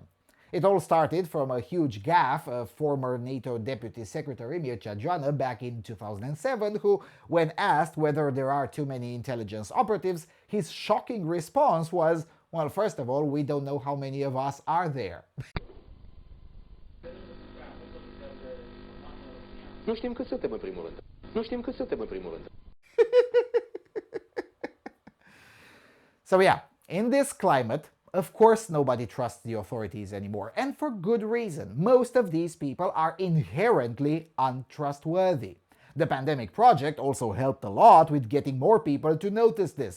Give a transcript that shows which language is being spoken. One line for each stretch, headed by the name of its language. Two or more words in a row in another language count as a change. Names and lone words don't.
English: It all started from a huge gaffe of former NATO Deputy Secretary Mircea Joană back in 2007, who, when asked whether there are too many intelligence operatives, his shocking response was, well, first of all, we don't know how many of us are there.
Romanian: Nu știm cât suntem în primul rând. Nu știm cât suntem în primul rând.
English: So yeah, in this climate, of course nobody trusts the authorities anymore, and for good reason. Most of these people are inherently untrustworthy. The pandemic project also helped a lot with getting more people to notice this.